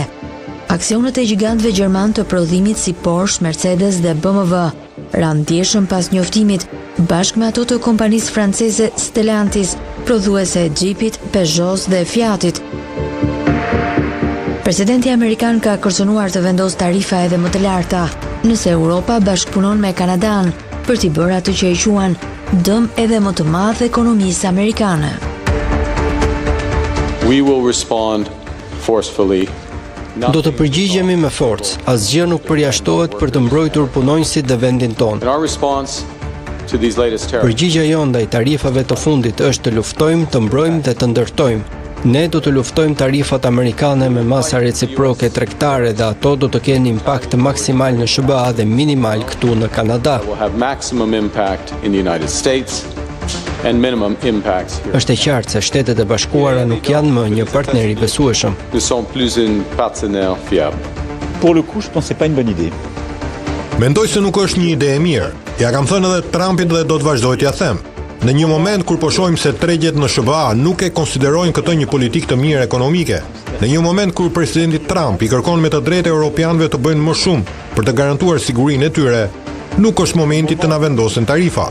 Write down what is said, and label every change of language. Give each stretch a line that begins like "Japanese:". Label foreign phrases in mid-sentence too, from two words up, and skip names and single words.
Albanian: Aksionet e gjigantëve gjerman të prodhimit si Porsche, Mercedes dhe BMW ranë ndjeshëm pas njoftimit bashkë me ato të kompanisë franceze Stellantis, prodhuese e Jeepit, Peugeot dhe Fiatit. Presidenti amerikan ka kërcënuar të vendosë tarifa edhe më të larta, nëse Europa bashkëpunon me Kanadan për t'i bërë atë që e quan dëm edhe më të madh ekonomisë amerikane.
English: We will respond forcefully.
Albanian: Do të përgjigjemi me forcë, asgjë nuk përjashtohet për të mbrojtur punonjësit dhe vendin tonë.
English: In our response to these latest tariffs,
Albanian: Përgjigja jonë ndaj tarifave të fundit është të luftojmë, të mbrojmë dhe të ndërtojmë. Ne do të luftojmë tarifat amerikane me masa reciproke tregtare dhe ato do të kenë impakt maksimal në SBA dhe minimal këtu në Kanada.
English: will have maximum impact in the United States and minimum impacts here.
Albanian: Është e qartë se Shtetet e Bashkuara nuk janë më një partner i besueshëm.
French: Nous sommes plus un partenaire fiable. Pour le coup, je pense que c'est pas une bonne idée.
Albanian: Mendoj se nuk është një ide e mirë. Ja kam thënë edhe Trumpit dhe do të vazhdoj t'ja them. Në një moment kur po shohim se tregjet në SBA nuk e konsiderojnë këtë një politikë të mirë ekonomike, në një moment kur presidenti Trump i kërkon me të drejtë europianëve të bëjnë më shumë për të garantuar sigurinë e tyre, nuk është momenti të na vendosen tarifa.